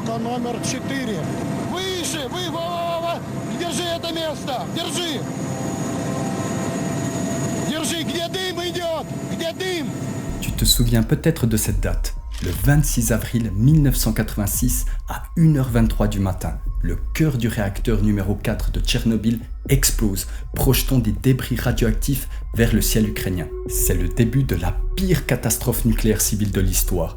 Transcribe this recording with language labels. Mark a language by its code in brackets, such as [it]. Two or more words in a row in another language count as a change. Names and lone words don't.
[ru] номер 4. Выше, Держи это место, держи. Держи, где дым идет, где дым. [fr] Tu te souviens peut-être de cette date. Le 26 avril 1986 à 1h23 du matin, le cœur du réacteur numéro 4 de Tchernobyl explose, projetant des débris radioactifs vers le ciel ukrainien. C'est le début de la pire catastrophe nucléaire civile de l'histoire.